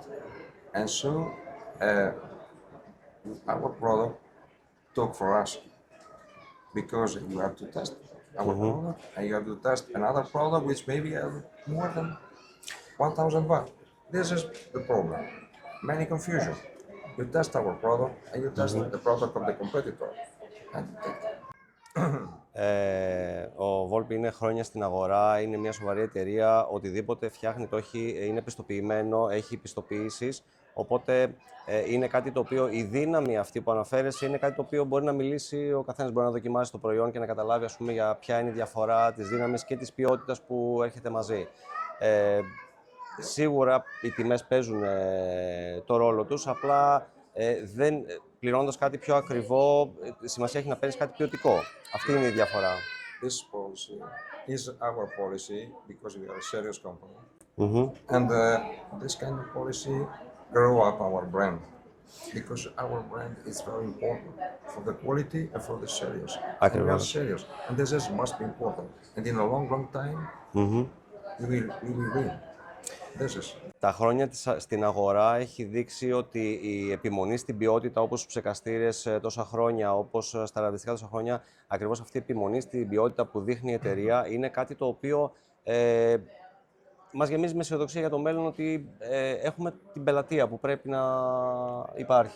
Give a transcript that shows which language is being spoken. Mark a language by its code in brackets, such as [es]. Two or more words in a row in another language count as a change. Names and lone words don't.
[en] And so our product talk for us, because you have to test our product and you have to test another product which maybe have more than 1000 watt. This is the problem. Many confusion. You test our product and you test the product of the competitor. [el] Ο Volpi είναι χρόνια στην αγορά, είναι μια σοβαρή εταιρεία, οτιδήποτε φτιάχνει το είναι πιστοποιημένο, έχει πιστοποιήσεις, οπότε είναι κάτι το οποίο η δύναμη αυτή που αναφέρεσαι είναι κάτι το οποίο μπορεί να μιλήσει, ο καθένας μπορεί να δοκιμάσει το προϊόν και να καταλάβει για ποια είναι η διαφορά της δύναμης και της ποιότητας που έρχεται μαζί. Σίγουρα οι τιμές παίζουν το ρόλο τους, απλά πληρώνοντας κάτι πιο ακριβό, σημασία έχει να παίρνεις κάτι ποιοτικό. Αυτή είναι η διαφορά. [en] This policy is our policy because we are a serious company. And this kind of policy grow up our brand. Because our brand is very important for the quality and for the serious. And we are serious. And this must be important. And in a long, long time, we will win. [el] Τα χρόνια στην αγορά έχει δείξει ότι η επιμονή στην ποιότητα, όπως στους ψεκαστήρες τόσα χρόνια, όπως στα ραδιστικά τόσα χρόνια, ακριβώς αυτή η επιμονή στην ποιότητα που δείχνει η εταιρεία είναι κάτι το οποίο μας γεμίζει με αισιοδοξία για το μέλλον, ότι έχουμε την πελατεία που πρέπει να υπάρχει.